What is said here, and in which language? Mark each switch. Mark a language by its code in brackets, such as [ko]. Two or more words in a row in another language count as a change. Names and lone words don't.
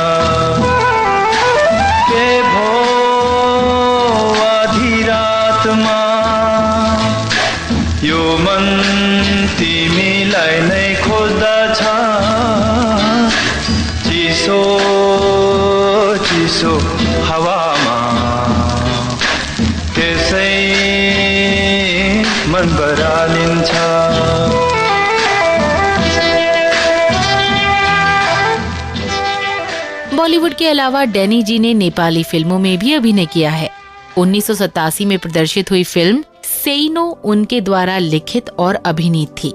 [ne] के भो आधी रातमा यो मन तिमीलाई नै खोज्दछ, चिसो चिसो हावामा त्यसै मन बरालिन्छ। [hi] बॉलीवुड के अलावा डैनी जी ने नेपाली फिल्मों में भी अभिनय किया है। 1987 में प्रदर्शित हुई फिल्म सेइनो उनके द्वारा लिखित और अभिनीत थी।